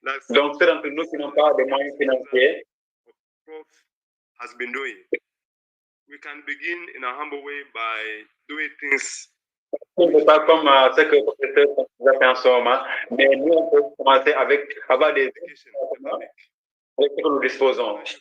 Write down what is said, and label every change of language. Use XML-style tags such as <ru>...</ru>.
<fr>Donc ceux d'entre nous qui n'ont pas de moyens financiers,</fr> <en>Prof has been doing. We can begin in a humble way by doing things.</en> <fr>Ce n'est pas comme ce que le professeur a fait en ce moment, mais nous on peut commencer avec avoir des avec ce que nous disposons.</fr>